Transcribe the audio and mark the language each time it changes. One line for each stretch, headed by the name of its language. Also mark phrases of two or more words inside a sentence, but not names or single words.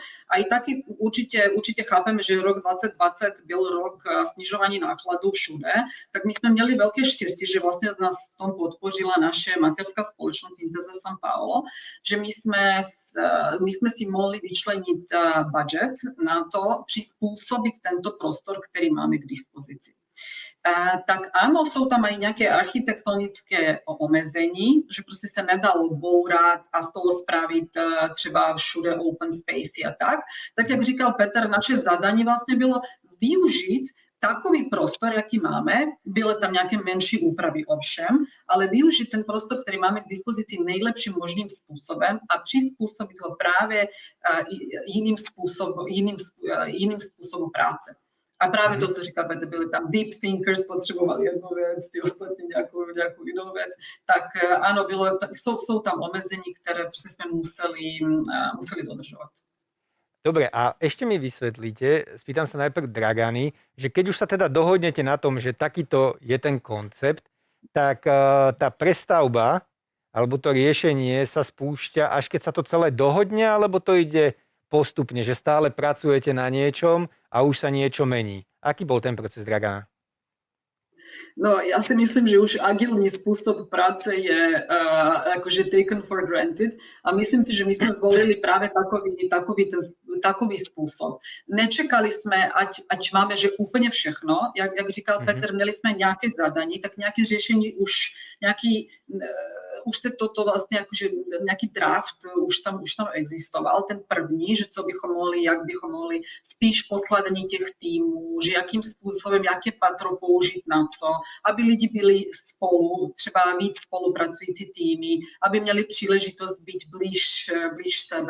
Czech: A i taky určitě chápeme, že rok 2020 byl rok snižování nákladů všude, tak my jsme měli velké štěstí, že vlastně nás v tom podpořila naše mateřská společnost Intesa San Paolo, že my jsme si mohli vyčlenit budget na to, přizpůsobit tento prostor, který máme k dispozici.
Slovak: Tak áno, sú tam aj nejaké architektonické omezení, že proste sa nedalo bourat a z toho spraviť třeba všude
English: open space
Slovak: a tak.
Czech: Tak jak říkal Peter, naše zadanie vlastne bylo využiť takový prostor, jaký máme, byly tam nějaké menší úpravy ovšem, ale využít ten prostor, který máme k dispozici nejlepším možným způsobem a přizpůsobit ho právě jiným způsobom práce. A práve to, co říkal Petr, byli tam
English: deep thinkers,
Slovak: potřebovali jednu vec, tí ostatní nejakú inú vec. Tak áno, sú tam omezení, ktoré sme museli dodržovať. Dobre, a ešte mi vysvetlíte, spýtam sa najprv Dragany, že keď už sa teda dohodnete na tom, že takýto je ten koncept, tak tá prestavba alebo to riešenie sa spúšťa, až keď sa to celé dohodne, alebo to ide postupne, že stále pracujete na niečom a už sa niečo mení. Aký bol ten proces, Dragana? No, ja si myslím, že už agilný spôsob práce je akože
English: taken for granted
Slovak: a myslím si, že my sme zvolili práve takový spôsob.
Czech: Nečekali sme, ať máme, že úplne všechno, jak říkal Petr, měli sme nejaké zadanie, tak nejaké riešenie už toto vlastne akože nejaký draft už tam existoval, ten první, že co bychom mohli, jak bychom mohli, spíš poskladanie těch týmů, že jakým způsobem, jaké patro použít na co, aby lidi byli spolu, třeba víc spolupracující týmy, aby měli příležitost být blíž sebe.